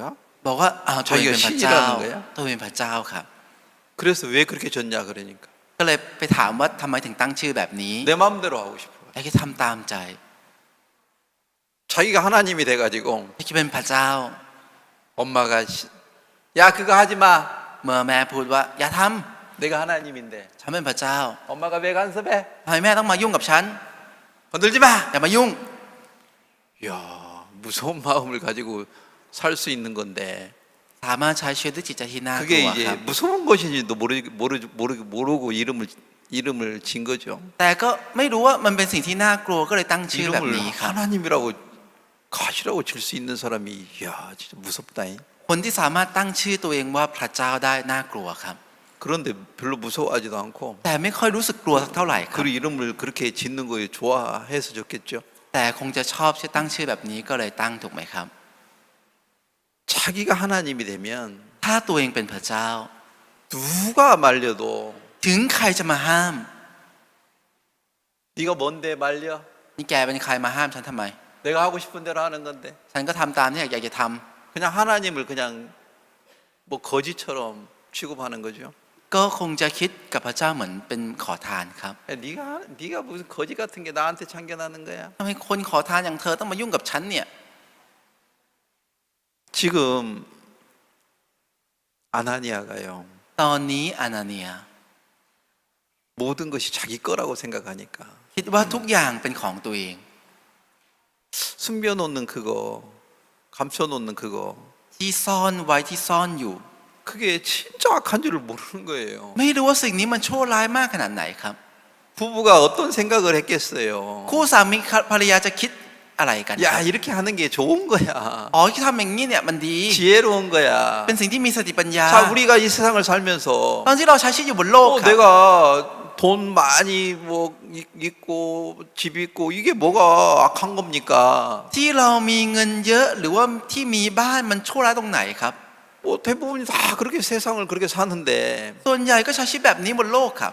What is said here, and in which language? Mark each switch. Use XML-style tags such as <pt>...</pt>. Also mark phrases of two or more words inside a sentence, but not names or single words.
<th>บอกว่าอ้าวตัวเองเป็นพระเจ้า</th> <ko>자기가 신이라는 거야?</ko> <th>ตัวเองเป็นพระเจ้าครับ</th> <ko>그래서 왜 그렇게 졌냐 그러니까</ko> <th>ก็เลยไปถามว่าทำไมถึงตั้งชื่อแบบนี้</th> <ko>내 마음대로 하고 싶어.</ko> <th>ไอ้ที่ทำตามใจ</th> <ko>자기가 하나님이 돼가지고</ko> <th>ไอ้ที่เป็นพระเจ้า</th> <ko>엄마가 야 그거 하지 마.</ko> <th>เมื่อแม่พูดว่าอย่าท</th> <ko>내가 하나님인데</ko> <th>ำฉันเป็นพระเจ้า</th> <ko>엄마가 왜 간섭해?</ko> <th>ทำไมแม่ต้องมายุ่งกับฉัน</th> <ko>건들지 마.</ko> <th>อย่ามายุ่ง</th> <ko>야 무서운 마음을 가지고 살 수 있는 건데</ko> <th>สามารถใช้ชีวิตด้วยจิตใจที่น่ากลั</th> <ko>그게</ko> <th>วครับ</th> <ko>이제 무서운 것인지도 모르고 이름을 진 거죠.</ko> <th>แต่ก็ไม่รู้ว่ามันเป็นสิ่งที่น่ากลัวก็เลยตั้งชื่อแบบ</th> <ko>이름을</ko> <th>นี้ครับ</th> <ko>하나님이라고 가시라고 질 수 있는 사람이 야 진짜 무섭다잉.</ko> <th>คนที่สามารถตั้งชื่อตัวเองว่าพระเจ้าได้น่ากลัวครับ</th> <ko>그런데 별로 무서워하지도 않고</ko> <th>แต่ไม่ค่อยรู้สึกกลัวสักเท่าไหร่ครับ</th> <ko>그 이름을 그렇게 짓는 거에 좋아해서 졌겠죠.</ko> <th>แต่คงจะชอบชื่อตั้งชื่อแบบนี้ก็เลยตั้งถูกไหมครับ</th> <ko>자기가 하나님이 되면</ko> <th>ถ้าตัวเองเป็นพระเจ้า</th> <ko>누가 말려도</ko> <th>ถึงใครจะมาห้าม</th> <ko>네가 뭔데 말려?</ko> <th>นี่แกเป็นใครมาห้ามฉันทำไม</th> <ko>내가 하고 싶은 대로 하는 건데</ko> <th>ฉันก็ทำตามที่อยากจะท</th> <ko>그냥 하나님을 그냥 뭐 거지처럼 취급하는 거죠.</ko> <th>ำก็คงจะคิดกับพระเจ้าเหมือนเป็นขอทานครับ</th> <ko>야, 네가 무슨 거지 같은 게 나한테 참견하는 거야?</ko> <th>ทำไมคนขอทานอย่างเธอต้องมายุ่งกับฉันเนี่ย</th> <ko>지금 아나니아가요.</ko> <th>ตอนนี้อานาเนีย</th> <ko>모든 것이 자기 거라고 생각하니까</ko> <th>คิดว่าทุกอย่างเป็นของตัวเอง</th> <ko>숨겨놓는 그거, 감춰놓는 그거</ko> <th>ที่ซ่อนไว้ที่ซ่อนอยู่</th> <ko>그게 진짜 악한 줄을 모르는 거예요.</ko> <th>ไม่รู้ว่าสิ่งนี้มันชั่วร้ายมากขนาดไหนครับ</th> <ko>부부가 어떤 생각을 했겠어요.</ko> <th>คู่สามีภรรยาจะคิดอะไรกันค</th> <ko>야</ko> <th>รับ</th> <ko>이렇게 하는 게 좋은 거야.</ko> <th>อ๋อที่ทำอย่างนี้เนี่ยมันดี</th> <ko>지혜로운 거야.</ko> <th>เป็นสิ่งที่มีสติปัญญา</th> <ko>자 우리가 이 세상을 살면서</ko> <th>ตอนที่เราใช้ชีวิตอยู่บนโลกครับ</th> <ko>내가 돈 많이 뭐 있고 집 있고 이게 뭐가 악한 겁니까?</ko> <th>ที่เรามีเงินเยอะหรือว่าที่มีบ้านมันชั่วร้ายตรงไหนครับ</th> <ko>뭐 대부분이 다 그렇게 세상을 그렇게 사는데</ko> <th>ส่วนใหญ่ก็ใช้ชีวิตแบบนี้บนโลกครับ</th>